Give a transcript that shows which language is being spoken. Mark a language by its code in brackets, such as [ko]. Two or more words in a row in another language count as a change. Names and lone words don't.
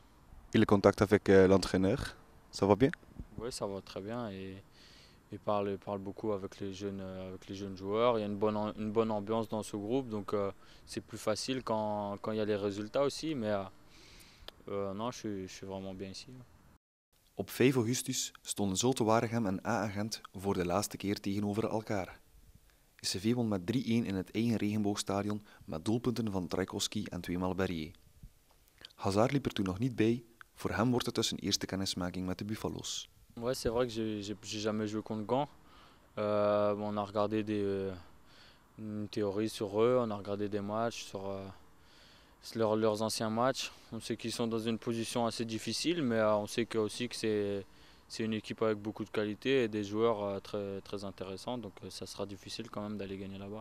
[fr] Et le contact avec l'entraîneur, ça va bien? Oui, ça va très bien. Et il parle beaucoup avec les jeunes joueurs. Il y a une bonne ambiance dans ce groupe, donc c'est plus facile quand il y a les résultats aussi. Mais non, je suis vraiment bien ici. [nl] Op 5 augustus stonden Zulte Waregem en AA Gent voor de laatste keer tegenover elkaar. SCV won met 3-1 in het eigen regenboogstadion met doelpunten van Trajkovski en 2-maal Berrier. Hazard liep er toen nog niet bij. Voor hem wordt het dus een eerste kennismaking met de Buffalo's. [fr] Ouais, c'est vrai que j'ai jamais joué contre Gand. On a regardé une théorie sur eux, on a regardé des matchs sur leurs anciens matchs. On sait qu'ils sont dans une position assez difficile, mais on sait aussi que c'est une équipe avec beaucoup de qualité et des joueurs très, très intéressants, donc ça sera difficile quand même d'aller gagner là-bas.